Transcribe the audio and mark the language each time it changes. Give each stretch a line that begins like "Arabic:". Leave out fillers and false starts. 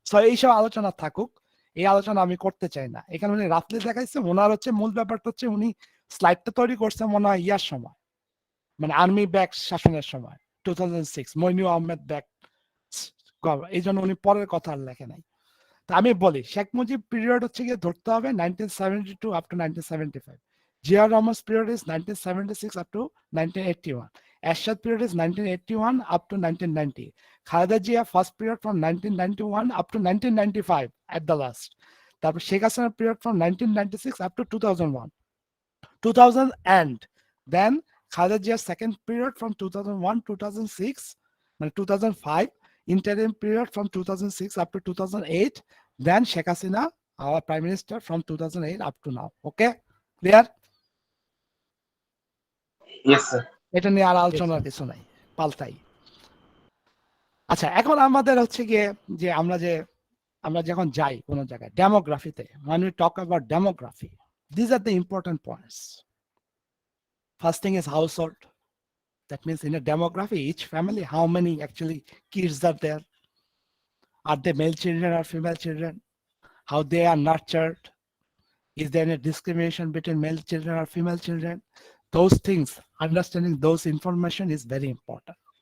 Bangla: So এইসব আলোচনা থাকুক, এই আলোচনা আমি করতে চাই না। এখানে উনি রাফলি দেখাইছে, ওনার হচ্ছে মূল ব্যাপারটা হচ্ছে উনি স্লাইডটা তৈরি করছে মনে হয় ইয়ার সময়, মানে আর্মি ব্যাক শাসনের সময় 2006 মইনুল আহমেদ ব্যাক, এই জন্য উনি পরের কথা আর লেখে নাই। তা আমি বলি শেখ মুজিব পিরিয়ড হচ্ছে গিয়ে ধরতে হবে
English: 1972 up to 1975, Zia Rahman's period is 1976 up to 1981, Ershad period is 1981 up to 1990, Khaleda Zia first period from 1991 up to 1995 at the last, তারপর Sheikh Hasina period from 1996 up to 2000 and then Khaleda Zia's second period from 2001 2006 মানে 2005, interim period from 2006 up to 2008, then Sheikh Hasina, our Prime Minister, from 2008 up to now. Okay, clear? Yes, sir.
Bangla: এটা নিয়ে আর আলোচনার কিছু নাই, পাল্টাই। আচ্ছা, এখন আমাদের হচ্ছে গিয়ে যে আমরা যখন যাই কোনো জায়গায় ডেমোগ্রাফিতে,
English: when we talk about demography, these are the important points. First thing is household. That means in a demography, each family, how many actually kids are there? Are they male children or female children? How they are nurtured? Is there any discrimination between male children or female children? Those things, understanding those information is very important.